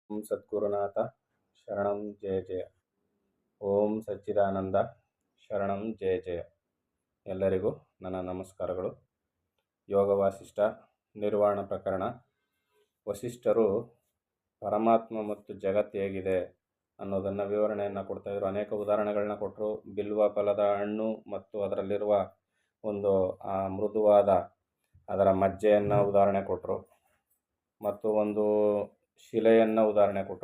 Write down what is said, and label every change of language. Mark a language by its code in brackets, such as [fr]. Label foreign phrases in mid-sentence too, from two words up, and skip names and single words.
[sa] ಓಂ ಸದ್ಗುರುನಾಥ ಶರಣಂ ಜಯ ಜಯ. ಓಂ ಸಚ್ಚಿದಾನಂದ ಶರಣಂ ಜಯ ಜಯ. [kn] ಎಲ್ಲರಿಗೂ ನನ್ನ ನಮಸ್ಕಾರಗಳು. ಯೋಗ ವಾಸಿಷ್ಠ ನಿರ್ವಾಣ ಪ್ರಕರಣ. ವಸಿಷ್ಠರು ಪರಮಾತ್ಮ ಮತ್ತು ಜಗತ್ತು ಹೇಗಿದೆ ಅನ್ನೋದನ್ನು ವಿವರಣೆಯನ್ನು ಕೊಡ್ತಾಯಿದ್ರು. ಅನೇಕ ಉದಾಹರಣೆಗಳನ್ನ ಕೊಟ್ಟರು. ಬಿಲ್ವ ಫಲದ ಹಣ್ಣು ಮತ್ತು ಅದರಲ್ಲಿರುವ ಒಂದು ಮೃದುವಾದ ಅದರ ಮಜ್ಜೆಯನ್ನು ಉದಾಹರಣೆ ಕೊಟ್ಟರು, ಮತ್ತು ಒಂದು ಶಿಲೆಯನ್ನು ಉದಾಹರಣೆ ಕೊಟ್ಟರು.